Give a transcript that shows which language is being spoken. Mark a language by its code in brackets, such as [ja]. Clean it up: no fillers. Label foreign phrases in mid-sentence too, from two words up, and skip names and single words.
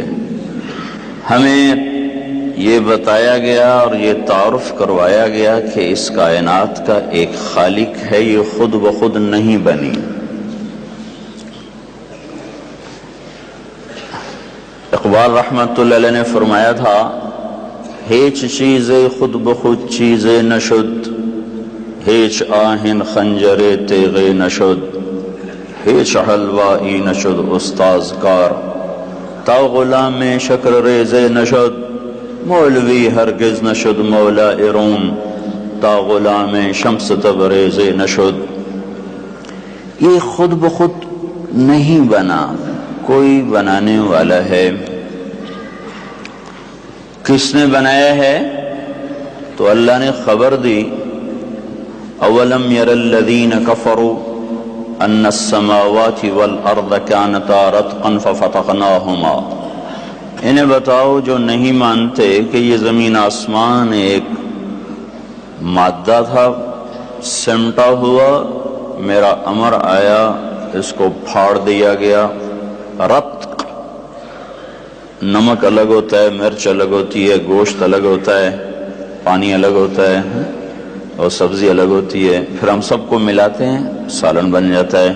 [ur] ہمیں یہ بتایا گیا اور یہ تعارف کروایا گیا کہ اس کائنات کا ایک خالق ہے، یہ خود بخود نہیں بنی۔ اقبال رحمت اللہ علیہ نے فرمایا تھا، [fa] ہیچ چیز خود بخود چیز نشد، ہیچ آہن خنجر تیغ نشد، ہیچ حلوائی نشد استاذ کار، تا غلام شکر ریز نشد، مولوی ہرگز نشد مولا روم، تا غلام شمس تبریز نشد۔ [ur] یہ خود بخود نہیں بنا، کوئی بنانے والا ہے۔ کس نے بنایا ہے؟ تو اللہ نے خبر دی، [ar] اولم یر الذین کفروا ان السماوات والارض کانتا رتقا ففتقناہما۔ [ur] انہیں بتاؤ جو نہیں مانتے کہ یہ زمین آسمان ایک مادہ تھا، سمٹا ہوا، میرا امر آیا، اس کو پھاڑ دیا گیا۔ رتق نمک الگ ہوتا ہے، مرچ الگ ہوتی ہے، گوشت الگ ہوتا ہے، پانی الگ ہوتا ہے اور سبزی الگ ہوتی ہے، پھر ہم سب کو ملاتے ہیں، سالن بن جاتا ہے۔